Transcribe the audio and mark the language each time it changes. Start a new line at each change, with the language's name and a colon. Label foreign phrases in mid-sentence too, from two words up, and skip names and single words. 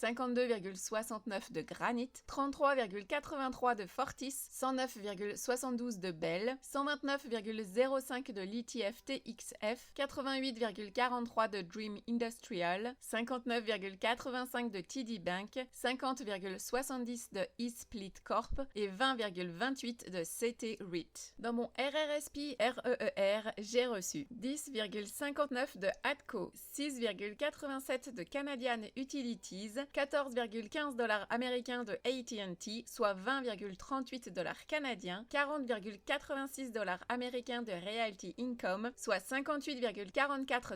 French: 52,69 de Granite, 33,83 de Fortis, 109,72 de Bell, 129,05 de l'ETF TXF, 88,43 de Dream Industrial, 59,85 de TD Bank, 50,70 de eSplit Corp et 20,28 de CT REIT. Dans mon RRSP REER, j'ai reçu 10,59 de ATCO, 6,87 de Canadian Utilities, 14,15 $ américains de AT&T, soit 20,38 $ canadiens, 40,86 $ américains de Realty Income, soit 58,44